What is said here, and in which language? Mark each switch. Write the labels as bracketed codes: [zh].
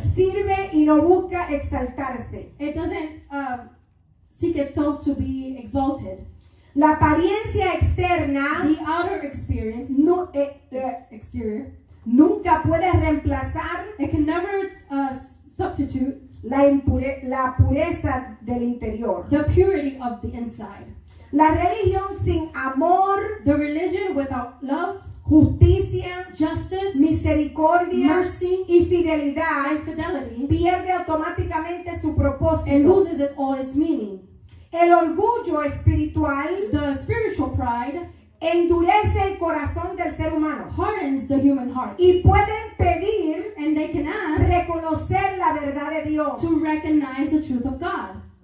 [es] sirve y no busca exaltarse. [en] it doesn't seek itself to be exalted. [es] La apariencia externa [en] The outer experience, exterior, [es] nunca puede reemplazar [en] it can never substitute [es] la pureza del interior. [en] the purity of the inside. [es] La religión sin amor, [en] The religion without love, [es] justicia, [en] justice, [es] misericordia [en] mercy, [es] y fidelidad [en] and fidelity, [es] pierde automáticamente su [en] it [es] propósito. [en] loses all its meaning. [es] El orgullo espiritual [en] The spiritual pride [es] endurece el corazón del ser humano [en] hardens the human heart, [es] y pueden pedir [en] and they can ask [es] reconocer la verdad de Dios. [en] to recognize the truth of God.